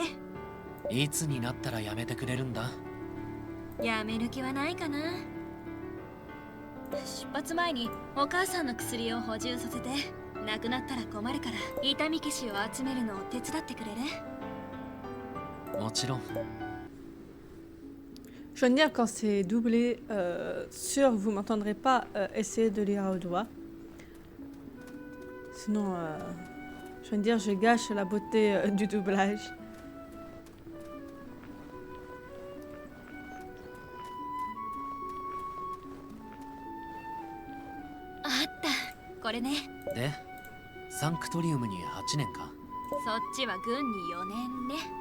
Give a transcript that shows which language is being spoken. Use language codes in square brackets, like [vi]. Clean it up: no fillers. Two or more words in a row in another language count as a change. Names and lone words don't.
[ja] いつになったらやめてくれるんだ？やめる気はないかな。出発前にお母さんの薬を補充させて、なくなったら困るから痛み消しを集めるのを手伝ってくれる？もちろん。 [fr] Je viens de dire quand c'est doublé, sûr vous m'entendrez pas essayer de lire à haute voix. Sinon, je viens de dire je gâche la beauté du doublage. [ja] あった、これね。で、サンクトリウムに8年か。そっちは軍に4年ね。